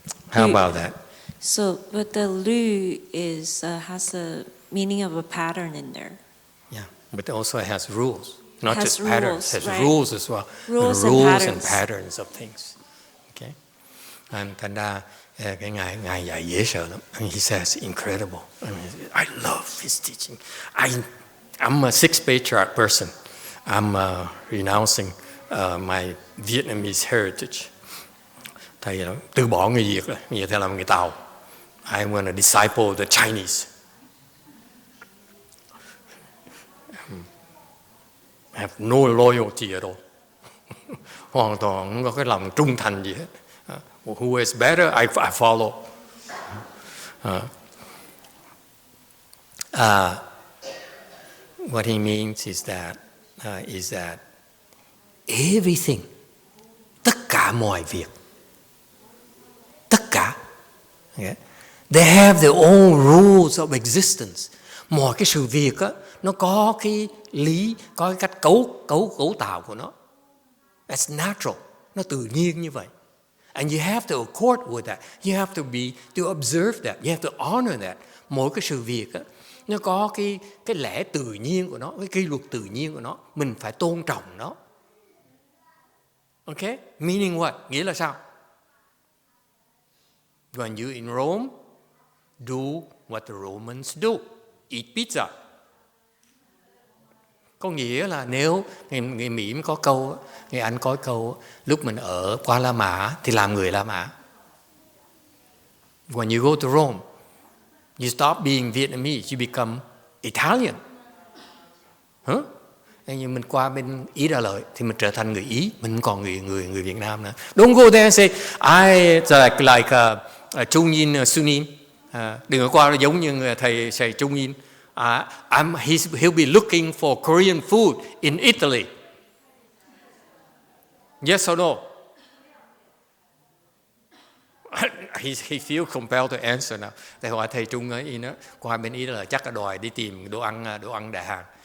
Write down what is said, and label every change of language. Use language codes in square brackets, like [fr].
[en] How about that? So, but the lu is has a meaning of a pattern in there. Yeah, but also it has rules, not Has just patterns. It has right. rules as well. Rules And and patterns of things. Okay, and [vi] thành ra cái ngài dạy dễ sợ lắm. [en] And he says incredible. I love his teaching. I'm a 6th Patriarch person. I'm renouncing my Vietnamese heritage. [vi] Thầy từ bỏ người Việt rồi, bây giờ thầy làm người Tàu. [en] I want to disciple the Chinese. I have no loyalty at all. [vi] Hoàn toàn không có cái lòng trung thành gì hết. [en] Who is better, I follow. What he means is that everything, [vi] tất cả mọi việc, tất cả, [en] okay? They have their own rules of existence. [vi] Mọi cái sự việc á, nó có cái lý, có cái cách cấu tạo của nó. [en] That's natural, [vi] nó tự nhiên như vậy. [en] And you have to accord with that. You have to observe that. You have to honor that. [vi] Mỗi cái sự việc á, nó có cái lẽ tự nhiên của nó, cái quy luật tự nhiên của nó. Mình phải tôn trọng nó. [en] Okay? Meaning what? [vi] Nghĩa là sao? [en] When you're in Rome, do what the Romans do. Eat pizza. [vi] Có nghĩa là nếu người Mỹ có câu, người Anh có câu, lúc mình ở qua La Mã thì làm người La Mã. [en] When you go to Rome, you stop being Vietnamese, you become Italian. [vi] Nhưng mình qua bên Ý Đà Lợi thì mình trở thành người Ý, mình không còn người Việt Nam nữa. [en] Don't go there and say like Trung Yin Sunin. [vi] Đừng có qua giống như thầy Trung Yin. [en] He'll be looking for Korean food in Italy. Yes or no? He feels compelled to answer now. [vi] Thầy hỏi thầy Trung ấy nó qua bên Ý là chắc là đòi đi tìm đồ ăn Đại Hàn.